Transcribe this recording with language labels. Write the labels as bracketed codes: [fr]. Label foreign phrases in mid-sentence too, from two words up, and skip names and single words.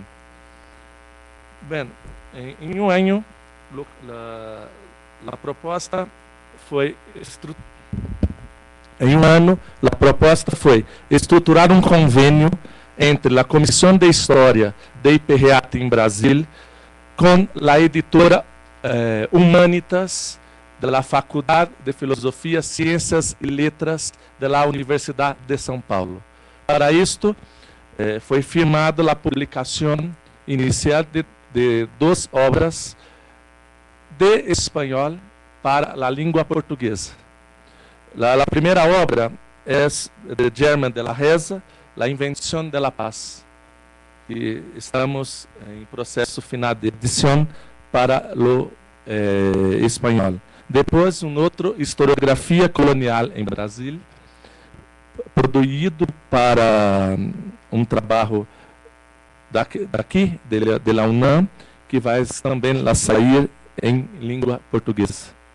[pt] Bem, em um ano, a proposta foi estruturar um convênio entre a Comissão de História do IPGH em Brasil [es] con la editora Humanitas de la Facultad de Filosofía, Ciencias y Letras de la Universidad de São Paulo. [pt] Para esto, foi firmada a publicação inicial de 2 obras de espanhol para a língua portuguesa. A primeira obra é de Germán de la Reza, La Invención de la Paz. E estamos em processo final de edição para o espanhol. Depois, outro, Historiografia Colonial em Brasil, produzido para trabalho daqui, da UNAM, que vai também sair em língua portuguesa.